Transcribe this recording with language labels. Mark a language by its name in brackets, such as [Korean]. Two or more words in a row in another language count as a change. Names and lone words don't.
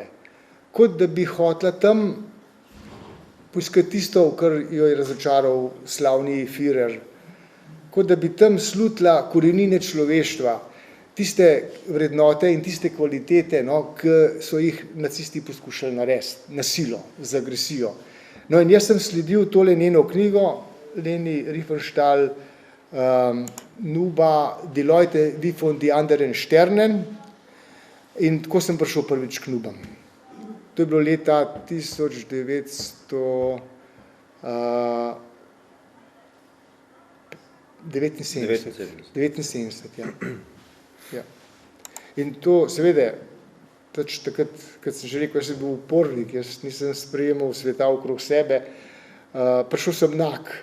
[Slovenian] Kot da bi hotela tam poiskati tisto, kar jo je razočaral slavni Führer, kot da bi tam slutila korenine človeštva, tiste vrednote in tiste kvalitete, no, ki so jih nacisti poskušali narediti, na silo, z agresijo. No in jaz sem sledil tole njeno knjigo, Leni Riefenstahl, Nuba, Die Leute wie von die anderen Sternen, in tako sem prišel prvič k Nubam. To je bilo leta 1979. Ja. In to seveda, takrat, kad sem že rekel, jaz sem bil upornik, jaz nisem sprejemal sveta okrog sebe, prišel sem nag.